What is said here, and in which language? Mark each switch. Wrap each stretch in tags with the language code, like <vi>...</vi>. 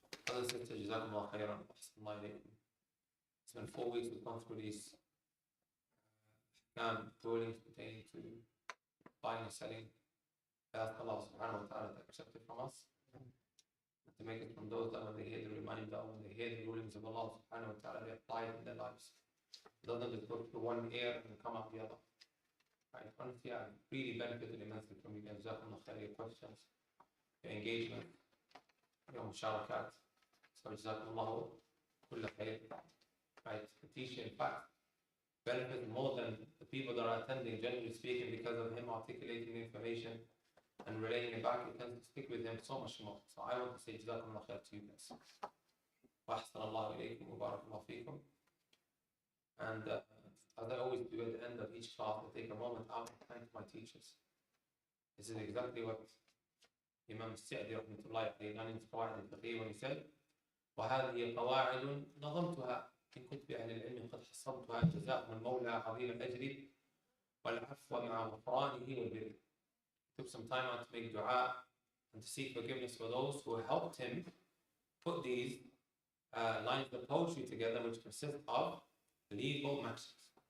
<en>Other sister,</en> <ar>جزاكم الله خيرا وأحسن الله إليكم.</ar> <en>It's been 4 weeks we've gone through these rulings pertaining to buying and selling. I ask Allah subhanahu wa ta'ala to accept it from us, and to make it from those that when they hear the reminder, when they hear the rulings of Allah subhanahu wa ta'ala, they apply it in their lives. It doesn't just go through one ear and come out the other. Right? Honestly, I really benefited immensely from you guys. Jazakumullah khair, your questions, your engagement, your musharakat. So jazakumullahu kulla khair. Right? The teacher, in fact, benefits more than the people that are attending, generally speaking, because of him articulating the information and relaying it back. It tends to stick with him so much more. So I want to say jazakumullah khair to you guys.</en> <ar>Wa ahsan Allah ilaykum wa barakallahu feekum.</ar> <en>And as I always do at the end of each class, I take a moment out and thank my teachers. This is exactly what Imam Sa'di rahmatullahi alayhi done in his qawaid al-fiqh when he said,</en> <ar>وهذه قواعد نظمتها إن كنت بأهل العلم قد حصلتها جزاء من مولى عظيم الأجر والعفو مع غفرانه والبر.</ar> <en>Took some time out to make dua and to seek forgiveness for those who helped him put these lines of poetry together, which consist of legal maxims.</en>